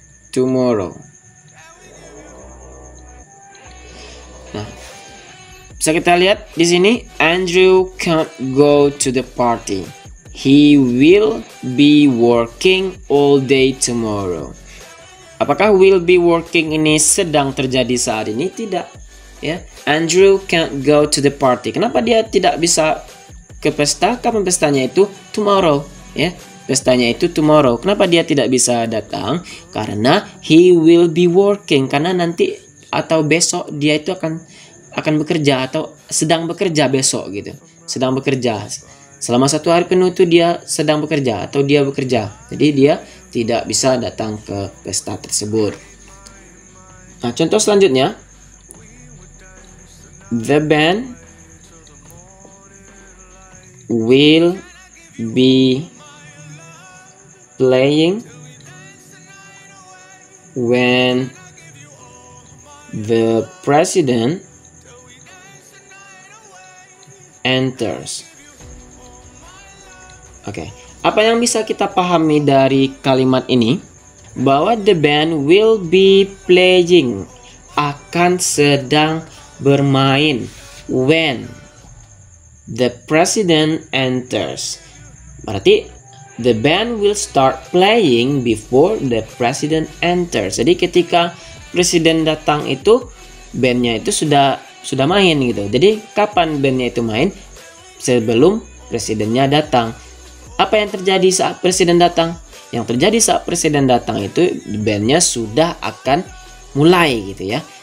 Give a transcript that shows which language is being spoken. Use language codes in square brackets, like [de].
[en] Tomorrow. [id] Nah, bisa kita lihat di sini, [en] Andrew can't go to the party. He will be working all day tomorrow. [id] Apakah will be working ini sedang terjadi saat ini? Tidak. [en] Ya, Andrew can't go to the party. [id] Kenapa dia tidak bisa ke pesta? Kapan pestanya itu? [en] Tomorrow. [id] Ya, pestanya itu [en] tomorrow. [id] Kenapa dia tidak bisa datang? Karena [en] he will be working. [id] Karena nanti atau besok dia itu akan bekerja atau sedang bekerja besok gitu. Sedang bekerja. Selama 1 hari penuh itu dia sedang bekerja atau dia bekerja. Jadi dia tidak bisa datang ke pesta tersebut. Nah, contoh selanjutnya. [en] The band will be playing when the president enters. [id] Oke, apa yang bisa kita pahami dari kalimat ini? Bahwa [en] the band will be playing, [id] akan sedang bermain, [en] when the president enters. [id] Berarti [en] the band will start playing before the president enters. [id] Jadi ketika presiden datang itu bandnya itu sudah main gitu. Jadi kapan bandnya itu main? Sebelum presidennya datang. Apa yang terjadi saat presiden datang? Yang terjadi saat presiden datang itu bandnya sudah akan mulai gitu ya.